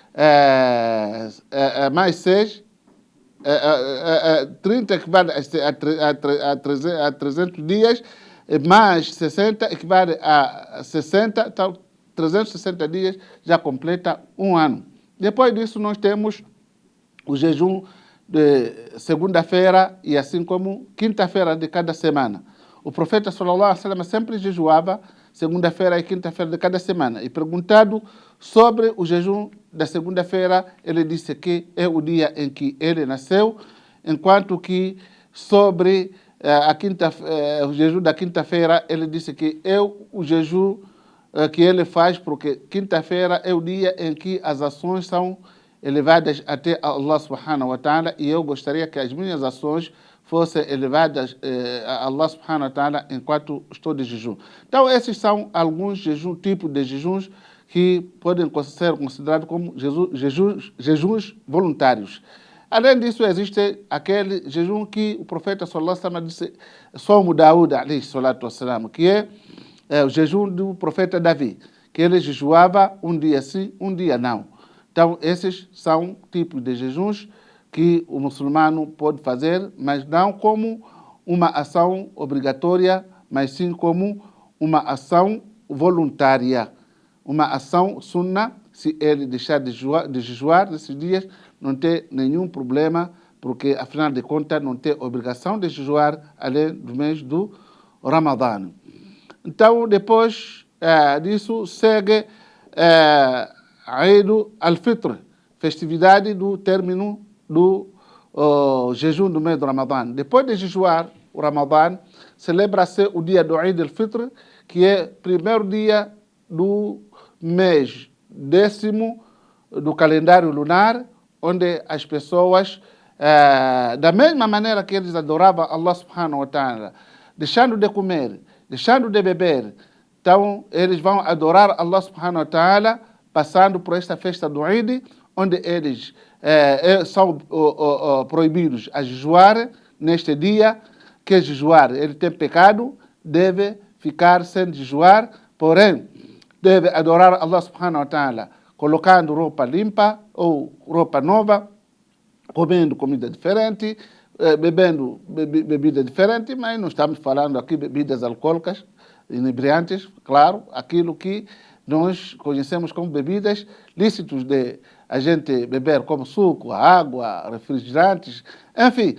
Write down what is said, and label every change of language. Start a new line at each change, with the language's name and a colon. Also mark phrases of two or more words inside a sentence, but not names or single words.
Portuguese: 6, 30 equivale a 300 dias, mais 60 equivale a 60, então 360 dias já completa um ano. Depois disso nós temos o jejum de segunda-feira e assim como quinta-feira de cada semana. O profeta
Arabic: صلى الله عليه وسلم
Portuguese: sempre jejuava segunda-feira e quinta-feira de cada semana. E perguntado sobre o jejum da segunda-feira, ele disse que é o dia em que ele nasceu, enquanto que sobre o jejum da quinta-feira, ele disse que é o jejum que ele faz, porque quinta-feira é o dia em que as ações são elevadas até Allah
Arabic: سبحانه وتعالى,
Portuguese: e eu gostaria que as minhas ações fossem elevadas a Allah
Arabic: سبحانه وتعالى
Portuguese: enquanto estou de jejum. Então esses são alguns tipos de jejuns que podem ser considerados como jejuns voluntários. Além disso, existe aquele jejum que o profeta
Arabic: صلى الله عليه وسلم
Portuguese: disse,
Arabic: صوم داود عليه الصلاة والسلام,
Portuguese: que é o jejum do profeta Davi, que ele jejuava um dia sim, um dia não. Então, esses são tipos de jejuns que o muçulmano pode fazer, mas não como uma ação obrigatória, mas sim como uma ação voluntária, uma ação sunna. Se ele deixar de jejuar nesses dias, não tem nenhum problema, porque, afinal de contas, não tem obrigação de jejuar além do mês do Ramadã. Então, depois disso, segue Eid al-Fitr, festividade do término do jejum do mês do Ramadã. Depois de jejuar o Ramadã, celebra-se o dia do Eid al-Fitr, que é o primeiro dia do mês 10º do calendário lunar, onde as pessoas, da mesma maneira que eles adoravam Allah
Arabic: سبحانه وتعالى,
Portuguese: deixando de comer, deixando de beber, então eles vão adorar Allah
Arabic: سبحانه وتعالى,
Portuguese: passando por esta festa do Eid, onde eles são proibidos a jejuar neste dia, que jejuar, ele tem pecado, deve ficar sem jejuar, porém, deve adorar Allah
Arabic: سبحانه وتعالى,
Portuguese: colocando roupa limpa ou roupa nova, comendo comida diferente, bebendo bebida diferente, mas não estamos falando aqui bebidas alcoólicas, inebriantes, claro, aquilo que nós conhecemos como bebidas lícitos de a gente beber, como suco, água, refrigerantes, enfim.